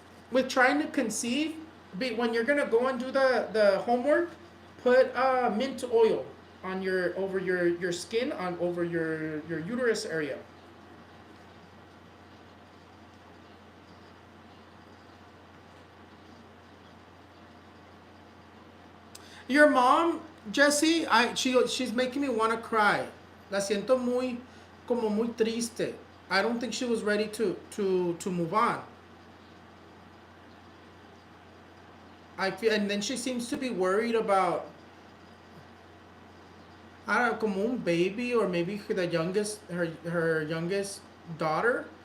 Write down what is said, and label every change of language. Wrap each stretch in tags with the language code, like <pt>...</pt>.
<en>With trying to conceive, when you're gonna go and do the homework, put mint oil on over your skin, over your uterus area. Your mom, Jessie, she's making me want to cry.</en> <es>La siento como muy triste.</es> <en>I don't think she was ready to move on. I feel, and then she seems to be worried about, I don't know,</en> <es>como un</es> <en>baby, or maybe her youngest daughter.</en>